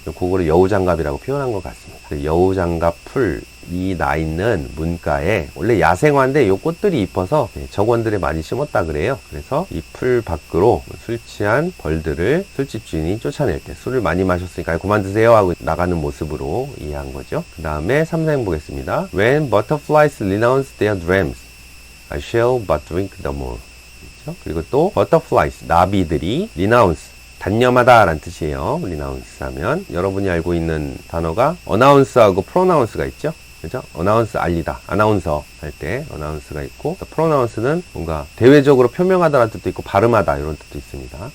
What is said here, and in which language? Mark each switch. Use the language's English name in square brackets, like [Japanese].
[Korean] 그거를 여우장갑이라고 표현한 것 같습니다. 여우장갑 풀 이 나 있는 문가에 원래 야생화인데 요 꽃들이 이뻐서 정원들에 많이 심었다 그래요. 그래서 이 풀 밖으로 술 취한 벌들을 술집 주인이 쫓아낼 때 술을 많이 마셨으니까 그만 드세요 하고 나가는 모습으로 이해한 거죠. 그 다음에 3생 보겠습니다. [English] When butterflies renounce their dreams, I shall but drink the more. [Korean] 그렇죠? 그리고 또 butterflies, 나비들이 renounce, 단념하다 라는 뜻이에요. renounce 하면 여러분이 알고 있는 단어가 announce하고 pronounce가 있죠. 그죠? 어나운스 알리다, 아나운서 할 때 어나운스가 있고 프로나운스는 뭔가 대외적으로 표명하다라는 뜻도 있고 발음하다 이런 뜻도 있습니다.